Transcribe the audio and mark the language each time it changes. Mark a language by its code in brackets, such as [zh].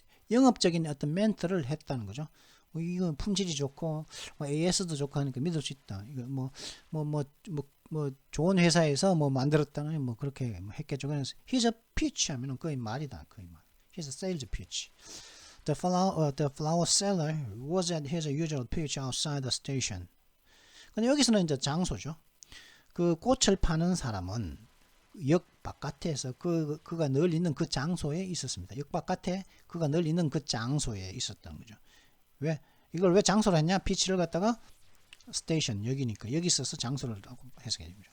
[ko] 영업적인 어떤 멘트를 했다는 거죠. 이거 품질이 좋고 뭐 AS도 좋고 하니까 믿을 수 있다. 이거 뭐 좋은 회사에서 뭐 만들었다는 뭐 그렇게 했겠죠. 그래서 [en] his pitch [ko] 하면은 거의 말이다. 거의 말. [en] his sales pitch. The flower seller was at his usual pitch outside the station. [ko] 근데 여기서는 이제 장소죠. 그 꽃을 파는 사람은 역 바깥에서 그가 늘 있는 그 장소에 있었습니다. 역 바깥에 그가 늘 있는 그 장소에 있었던 거죠. 이걸 왜 장소로 했냐? 피치를 갖다가 스테이션 여기니까 여기 있어서 장소를 해석해 줍니다.